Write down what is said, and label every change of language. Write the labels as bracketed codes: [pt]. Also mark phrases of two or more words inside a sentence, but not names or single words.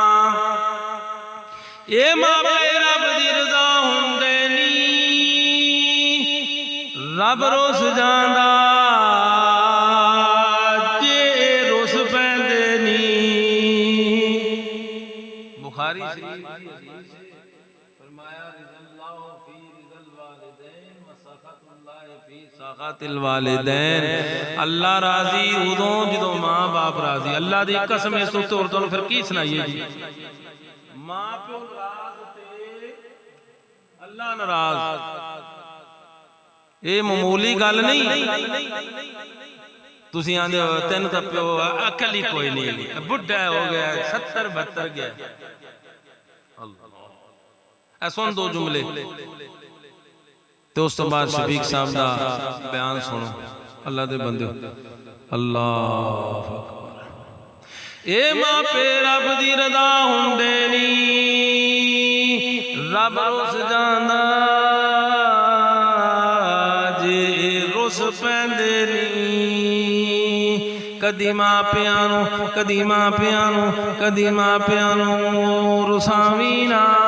[pa] یہ ماپے رب دی رضا ہندے نی، رب رس جاندا جے رس پیندے نی. [ur] بخاری شریف کی حدیث فرمایا [ar] رضى‌الله في رضى الوالدين وسخط‌الله في سخط الوالدين. [pa] اللہ راضی اودوں جدوں ماں باپ راضی. اللہ دی قسم اس اتے اور تہانوں فیر کی سنائیے جی۔ ماں پیو ناراض تے اللہ ناراض، یہ معمولی گل نہیں. تسیں آندے ہو تین تاں پیو عقل ہی کوئی نہیں، بڈھا ہو گیا 70-72 گیا. اے سن دو جملے تو اس تو بعد شفیق صاحب کا بیان سنو. اللہ دے بندے اللہ اے ماپے رب دی ردا ہندے نی رب رس جاندا جے رس پیندے نی کدی ماپیاں نوں کدی ماپیاں نوں کدی ماپیاں نوں رساوی نا